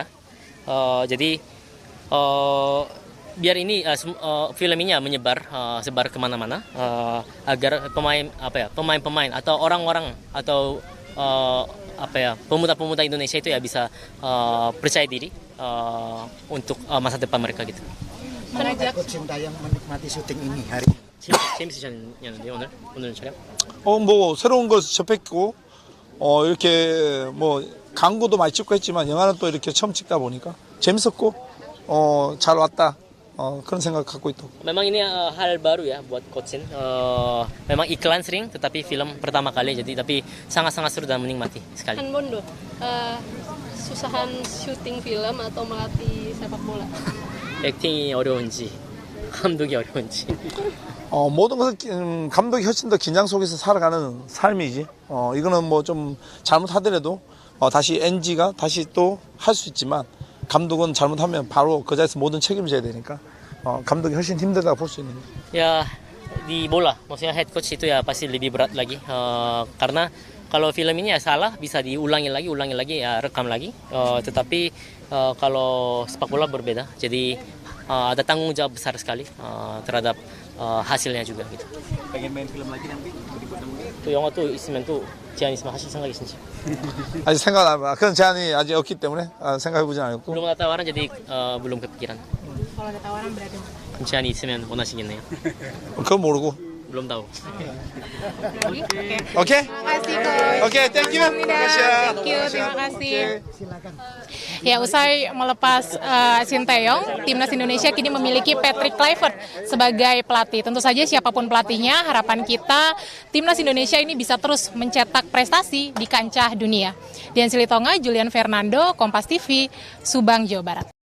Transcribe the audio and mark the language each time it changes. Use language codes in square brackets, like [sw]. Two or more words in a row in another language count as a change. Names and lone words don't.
[id] Jadi biar ini film ini menyebar sebar kemana-mana, agar pemain-pemain atau orang-orang atau pemuda-pemuda Indonesia itu ya bisa percaya diri untuk masa depan mereka gitu. Mengajak Coach Sintayong menikmati syuting ini hari ini. [ko] 재밌으셨는데 오늘 촬영? 뭐 새로운 걸 접했고, 이렇게 뭐 광고도 많이 찍고 했지만 영화는 또 이렇게 처음 찍다 보니까 재밌었고, 잘 왔다. 그런 생각 갖고 있다고. [id] Memang ini hal baru ya buat Coach Shin. Memang iklan sering, tetapi film pertama kali, jadi tapi sangat-sangat seru dan menikmati sekali. Han Bondo, susahan syuting film atau melatih sepak bola? [ko] 액팅이 어려운지, 감독이 어려운지. 모든 것은 감독이 훨씬 더 긴장 속에서 살아가는 삶이지. 이거는 뭐 좀 잘못하더라도 다시 NG가 다시 또 할 수 있지만, 감독은 잘못하면 바로 그 자리에서 모든 책임을 져야 되니까 감독이 훨씬 힘들다고 볼 수 있는 거예요. [id] Ya di bola, maksudnya [en] head coach [id] itu ya pasti lebih berat lagi, karena kalau film ini ya salah bisa diulangi lagi ya rekam lagi. Tetapi kalau sepak bola berbeda, jadi ada tanggung jawab besar sekali terhadap hasilnya juga gitu. Pengen main film lagi nanti berikutnya mungkin? [ko] 또 영화 또 있으면 또 제안 있으면 하실 생각 있으신지? 아직 생각 안 해봐. 그런 제안이 아직 없기 때문에 생각해보진 않았고. [id] belum ada tawaran, jadi belum kepikiran. Kalau ada tawaran berarti. [ko] 제안이 있으면 원하시겠네요. 그건 모르고. [id] belum tahu. [ko] 오케이? [id] Terima kasih Coach. Oke, [en] thank you. Thank you, [id] terima kasih. Ya, usai melepas Sinteyong, timnas Indonesia kini memiliki Patrick Kluivert sebagai pelatih. Tentu saja siapapun pelatihnya, harapan kita timnas Indonesia ini bisa terus mencetak prestasi di kancah dunia. Dian Silitonga, Julian Fernando, Kompas TV, Subang, Jawa Barat.